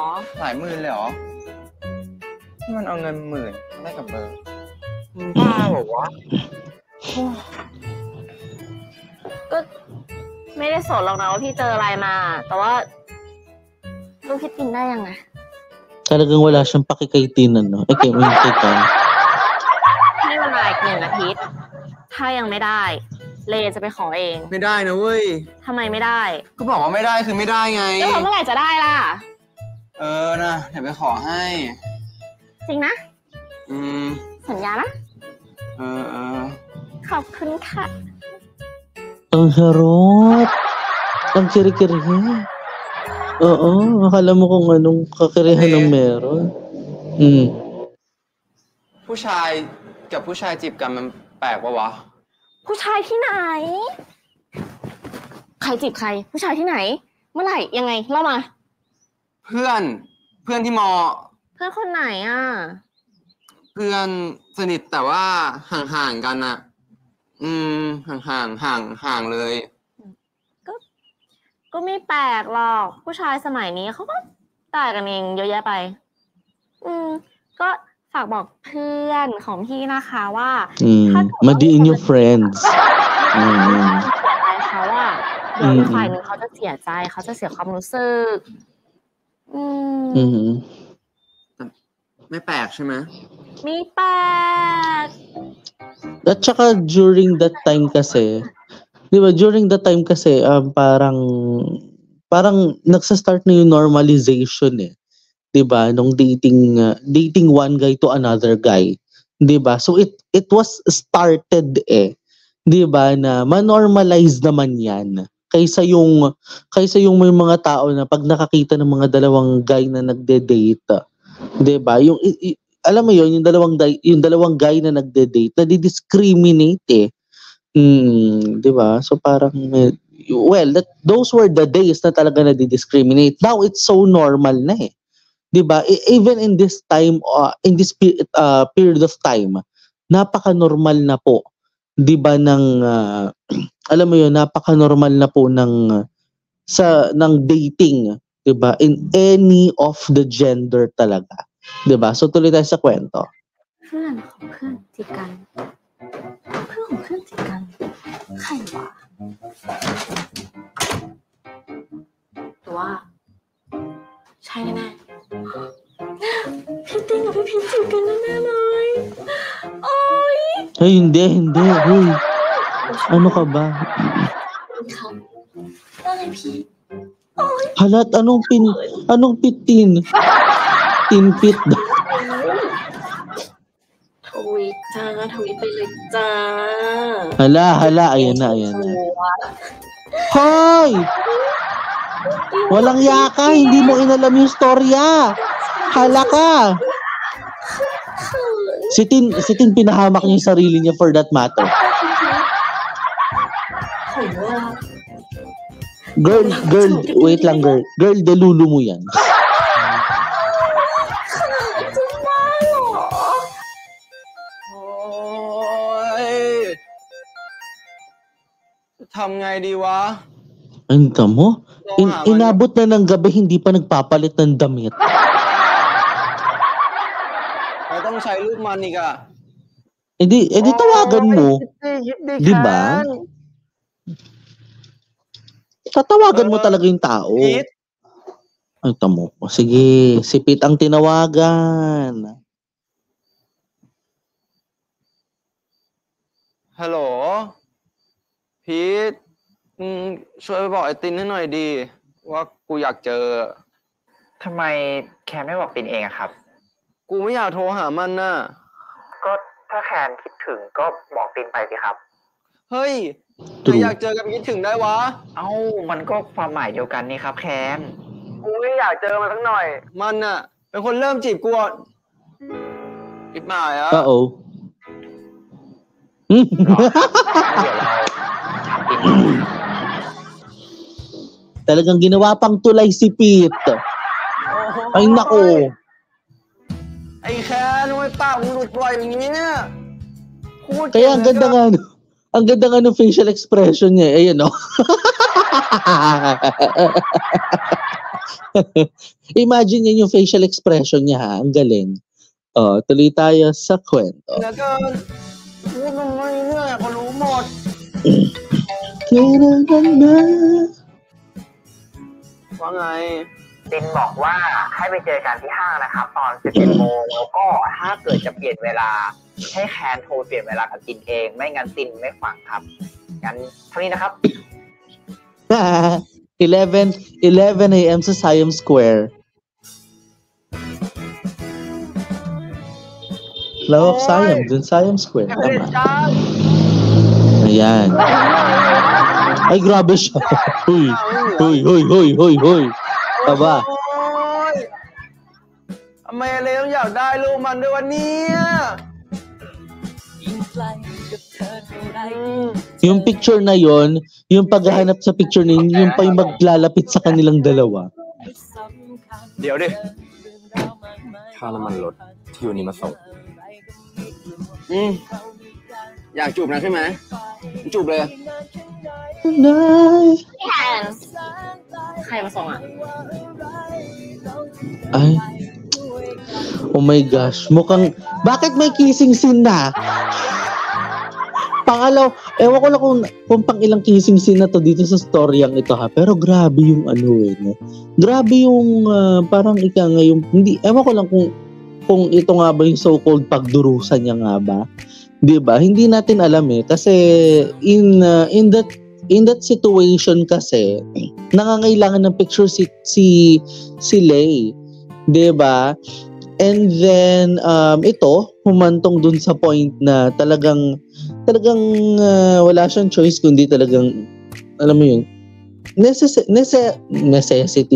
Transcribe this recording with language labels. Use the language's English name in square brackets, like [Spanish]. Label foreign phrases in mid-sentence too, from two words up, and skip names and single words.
[Thai] หลายหมื่นเลยเหรอที่มันเอาเงินหมื่นได้กับเบอร์บ้าบอกว่า ก็ไม่ได้สนหรอกนะว่าพี่เจออะไรมาแต่ว่าลูกพี่ตินได้ยังไง [Filipino] Talagang wala siyang pakikaitin no. Kay Can. [Thai] ให้เวลาอีก1 อาทิตย์ถ้ายังไม่ได้เลจะไปขอเอง ไม่ได้นะเว้ย ทำไมไม่ได้ ก็บอกว่าไม่ได้คือไม่ได้ไง แล้วเมื่อไหร่จะได้ล่ะ นะเดี๋ยวไปขอให้ จริงนะสัญญานะขอบคุณค่ะ [Filipino] Ang harot. Ang kiri-kiri. Oo, akala mo kung anong kakirihan ng meron. [Thai] ผู้ชายกับผู้ชายจีบกันมันแปลกปะวะ ผู้ชายที่ไหนใครจีบใครผู้ชายที่ไหนเมื่อไหร่ยังไงเล่ามา เพื่อนที่มอ เพื่อนคนไหนอ่ะ เพื่อนสนิทแต่ว่าห่างๆกันอ่ะห่างเลย ก็ไม่แปลกหรอกผู้ชายสมัยนี้เขาก็ได้กันเองเยอะแยะไปก็ฝากบอกเพื่อนของพี่นะคะว่า ถ้ามาดี [English] in your friends [Thai] เสียใจเขาว่าเดี๋ยวอีกฝ่ายหนึ่งเขาจะเสียใจเขาจะเสียความรู้สึก ไม่แปลกใช่ไหม ไม่แปลก [Filipino] At saka [English] during that time [Filipino] kasi, di ba, parang nagsa-start na yung normalization eh. Di ba, nung dating [English] one guy to another guy. [Filipino] Di ba? [English] So it was started eh. [Filipino] Di ba, na ma-normalize naman yan. Kaysa yung may mga tao na pag nakakita ng mga dalawang guy na nagde-date, di ba? Alam mo yun, yung dalawang guy na nagde-date, na di-discriminate eh. Di ba? So parang, [English] those were the days [Filipino] na talaga na di-discriminate. [English] Now, it's so normal [Filipino] na eh. Di ba? [English] Even in this time, in this period of time, [Filipino] napaka-normal na po. Di ba alam mo yun, napaka-normal na po ng dating. Di ba? [English] In any of the gender talaga. [Filipino] Diba? So tuloy tayo sa kwento. [Thai] เพื่อนของเพื่อนจีบกันใครวะตัวใช่แน่ๆพี่ติ้งกับพี่พิมจีบกันแน่ๆเลยโอ๊ย [Filipino] Ay, hindi. Hey. Ano ka ba? [Thai] อะไรพี่ [Filipino] Halat, anong pitin? Tinpit daw. [Thai] ทวีตไปเลยจ้า [Filipino] Hala, ayan na. Hoy! Walang yaka, hindi mo inalam yung storya. Hala ka! Si Tin pinahamak niya yung sarili niya [English] for that matter. [Filipino] Girl, wait lang girl. Girl, delulu mo yan. [Thai] ทำไงดีวะ [Filipino] Ang mo? Inabot na ng gabi, hindi pa nagpapalit ng damit. [Thai] เราต้องใช้รูปมันอีกอ่ะ [Filipino] Edi tawagan mo. Di ba? Tatawagan mo talaga yung tao. Pete? Ay, tamo. Sige, si Pete ang tinawagan. [Thai] ฮัลโหล พีทช่วยไปบอกไอ้ตินให้หน่อยดี ว่ากูอยากเจอ ทำไมแคนไม่บอกตินเองอะครับ กูไม่อยากโทรหามันน่ะ ก็ถ้าแคนคิดถึงก็บอกตินไปสิครับ เฮ้ยใครอยากเจอกันคิดถึงได้วะ เอ้ามันก็ความหมายเดียวกันนี่ครับแคน กูไม่อยากเจอมันสักหน่อย มันน่ะ เป็นคนเริ่มจีบกูอิบหมายอ่ะ Uh-oh. เดี๋ยวเราถามติน [Filipino] Talagang ginawa pang tulay si Pete. Ay nako. [Thai] ไอ้แคนทำไมปากมึงหลุดบ่อยอย่างนี้เนี่ยพูด [Filipino] Kaya ang ganda nga, ang ganda nga ng [English] facial expression [Filipino] niya. Ayan, no? Imagine niyo yung [English] facial expression [Filipino] niya, ha? Ang galing. Tuloy tayo sa kwento. [Thai] แล้วก็พูดทำไมเนี่ยเขารู้หมด [Filipino] Kailangan na. [Thai] ว่าไง ตินบอกว่าให้ไปเจอกันที่ห้างนะครับ ตอน 11 โมงแล้วก็ถ้าเกิดจะเปลี่ยนเวลาให้แคนโทรเปลี่ยนเวลากับตินเองไม่งั้นตินไม่ฟังครับงั้นเท่านี้นะครับ [English] 11 a.m. [Filipino] sa Siam Square. Love of Siam, dun Siam Square. Tama. Ayan. Ay, grabe siya. Hoy. Aba. [Thai] ทำไมอะไรต้องอยากได้ลูกมันด้วยวันนี้ [Filipino] Yung picture na yon, yung paghahanap sa picture na yun, yung pa yung maglalapit sa kanilang dalawa. [Thai] เดี๋ยวดิค่าน้ำมันรถที่อยู่นี่มาส่ง อยากจูบนะใช่ไหมจูบเลย แคนใครมาส่งอ่ะ [English] Ay. Oh my gosh. [Filipino] Mukhang, bakit may [English] kissing scene [Filipino] na? Pangalaw, ewan ko lang kung pang ilang [English] kissing scene [Filipino] na to dito sa storyang ito ha. Pero grabe yung ano no? Grabe yung parang ika nga yung, hindi, ewan ko lang kung ito nga ba yung so-called pagdurusan niya nga ba. Diba? Hindi natin alam kasi [English] in that situation [Filipino] kasi nangangailangan ng picture si Lay. 'Di ba? [English] And then [Filipino] ito humantong dun sa point na talagang wala siyang choice kundi talagang alam mo yun necessity.